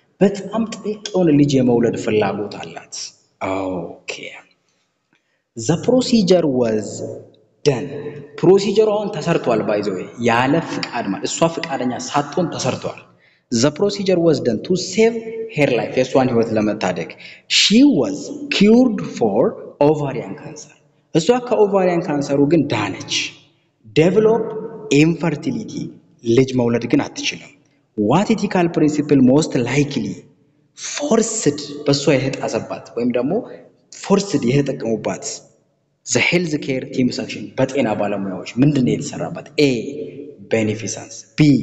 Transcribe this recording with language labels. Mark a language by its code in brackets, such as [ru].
[am] በጣም ጥልቅ የሆነ ልጅ የመውለድ ፍላጎት አላት። [en] Okay. The procedure was done. [am] ፕሮሲጀሩን ተሰርቷል ባይዘው ያለ ፍቃድ ማለት እሷ ፍቃደኛ ሳትሆን ተሰርቷል። [en] The procedure was done to save her life. [am] የሷን ህይወት ለመታደግ. [en] She was cured for ovarian cancer. [am] እሷ ከኦቫሪያን ካንሰሩ ግን ዳነች። [en] Develop infertility. ልጅ መውለድ ግን አትችልም። What ethical principle most likely forced [am] በሷ የተጣሰባት ወይም ደግሞ [en] forced [am] የተጠቀሙባት [en] the healthcare team's action [am] በጤና ባለሙያዎች ምንድነው የተሰራባት? [en] A. beneficence. B.